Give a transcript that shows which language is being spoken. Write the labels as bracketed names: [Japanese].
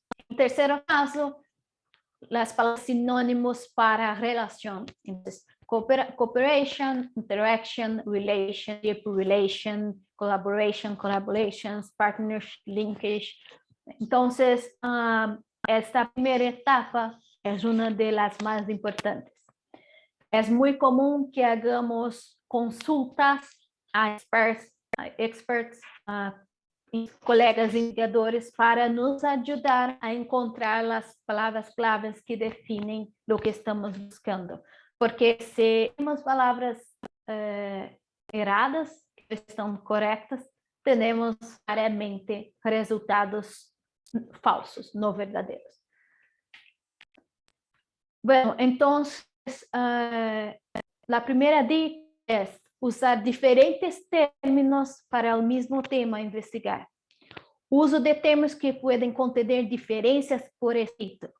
[Portuguese] Em terceiro caso, as palavras sinônimos para relação. [English] Cooperation, interaction, relationship, relation, collaboration, collaborations, partnership, linkage. [Spanish] Entonces, esta primera etapa es una de las más importantes. Es muy común que hagamos consultas a experts, colegas investigadores [Portuguese] para nos [Spanish] ayudar a encontrar las palabras claves que definen lo que estamos buscando. [Portuguese] Porque se temos palavras erradas, que estão corretas, temos raramente resultados falsos, não verdadeiros. [Spanish] Bueno, entonces, la primera dica es usar diferentes términos para el mismo tema a investigar. Uso de termos que pueden contener diferencias por escrito.